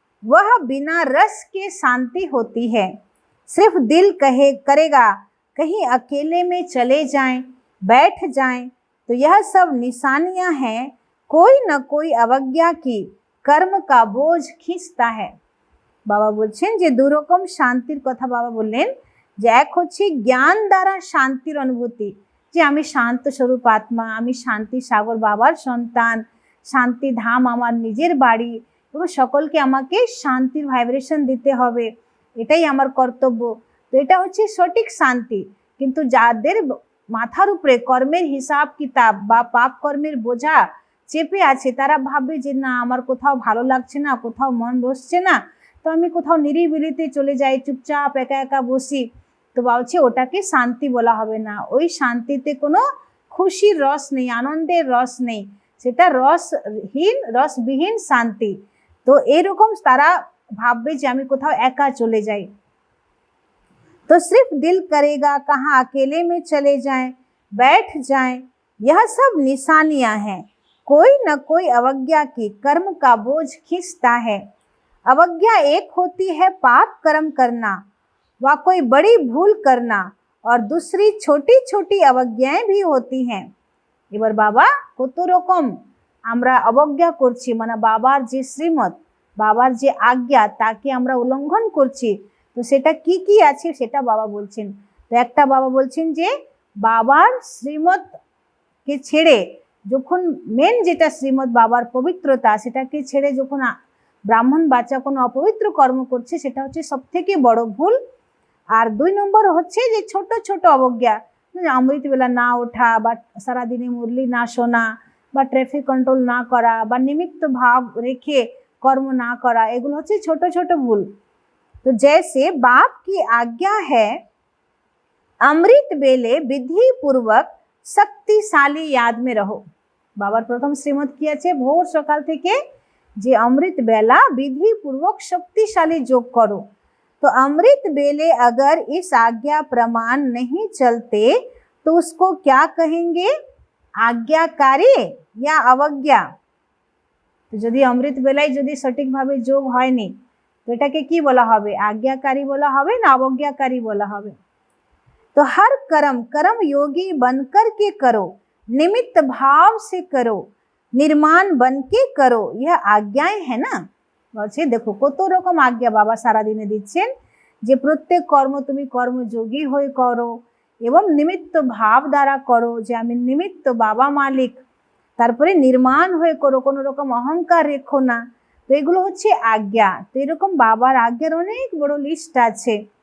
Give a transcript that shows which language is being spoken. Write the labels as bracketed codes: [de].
[hi] वह बिना रस के शांति होती है। सिर्फ दिल करेगा कहीं अकेले में चले जाएं, बैठ जाएं, तो यह सब निशानियां हैं कोई न कोई अवज्ञा की, कर्म का बोझ खींचता है। [bn] বাবা বলছেন যে দু রকম শান্তির কথা বাবা বললেন, যে এক হচ্ছে জ্ঞান দ্বারা শান্তির অনুভূতি, যে আমি শান্ত স্বরূপ আত্মা, আমি শান্তি সাগর বাবার সন্তান, শান্তি ধাম আমার নিজের বাড়ি এবং সকলকে আমাকে শান্তির ভাইব্রেশন দিতে হবে, এটাই আমার কর্তব্য। তো এটা হচ্ছে সঠিক শান্তি। কিন্তু যাদের মাথার উপরে কর্মের হিসাব কিতাব বা পাপ কর্মের বোঝা চেপে আছে, তারা ভাববে যে না আমার কোথাও ভালো লাগছে না, কোথাও মন বসছে না, তো আমি কোথাও নিরিবিলিতে চলে যাই, চুপচাপ একা একা বসি। তো বলছে ওটাকে শান্তি বলা হবে না, ওই শান্তিতে কোনো খুশির রস নেই, আনন্দের রস নেই, সেটা রসবিহীন শান্তি। তো এরকম তারা ভাববে যে আমি কোথাও একা চলে যাই। [hi] तो सिर्फ दिल करेगा कहाँ अकेले में चले जाएं, बैठ जाएं, यह सब निशानियां हैं। कोई न कोई अवज्ञा की कर्म का बोझ खींचता है। अवज्ञा एक होती है पाप कर्म करना व कोई बड़ी भूल करना, और दूसरी छोटी छोटी अवज्ञाएं भी होती हैं। [bn] এবার বাবা কত রকম আমরা অবজ্ঞা করছি, মানে বাবার যে শ্রীমত, বাবার যে আজ্ঞা তাকে আমরা উল্লঙ্ঘন করছি। তো সেটা কি কি আছে সেটা বাবা বলছেন। তো একটা বাবা বলছেন যে বাবার শ্রীমত কে ছেড়ে যখন মেন যেটা শ্রীমত বাবার পবিত্রতা, সেটাকে ছেড়ে যখন ব্রাহ্মণ বাচ্চা কোনো অপবিত্র কর্ম করছে সেটা হচ্ছে সব থেকে বড় ভুল। আর 2 নম্বর হচ্ছে যে ছোট ছোট অবজ্ঞা, অমৃত বেলা না ওঠা বা সারাদিনে মুরলি না শোনা বা ট্রাফিক কন্ট্রোল না করা বা নিমিত্ত ভাব রেখে কর্ম না করা, এগুলো হচ্ছে ছোট ছোট ভুল। [hi] तो जैसे बाप की आज्ञा है अमृत बेले विधि पूर्वक शक्तिशाली याद में रहो। [bn] बाबार प्रथम श्रीमत की আছে ভোর সকাল থেকে যে [hi] अमृत बेला विधि पूर्वक शक्तिशाली योग करो। तो अमृत बेले अगर इस आज्ञा प्रमाण नहीं चलते तो उसको क्या कहेंगे, आज्ञाकारी या अवज्ञा। [bn] तो यदि अमृत बेलाय यदि सठिक भावे योग হয়নি तो এটাকে কি বলা হবে, आज्ञाकारी बोला হবে ना अवज्ञाकारी बोला হবে। [hi] तो हर कर्म योगी बनकर के करो, निमित्त भाव से करो, निर्माण बन के करो, यह आज्ञाएं है ना। [bn] বলছে দেখো কত রকম আজ্ঞা বাবা সারা দিনে দিচ্ছেন, যে প্রত্যেক কর্ম তুমি কর্মযোগী হয়ে করো এবং নিমিত্ত ভাব দ্বারা করো, যে আমি নিমিত্ত বাবা মালিক, তারপরে নির্মাণ হয়ে করো, কোনো রকম অহংকার রেখো না। তো এগুলো হচ্ছে আজ্ঞা। তো এরকম বাবার আজ্ঞার অনেক বড় লিস্ট আছে।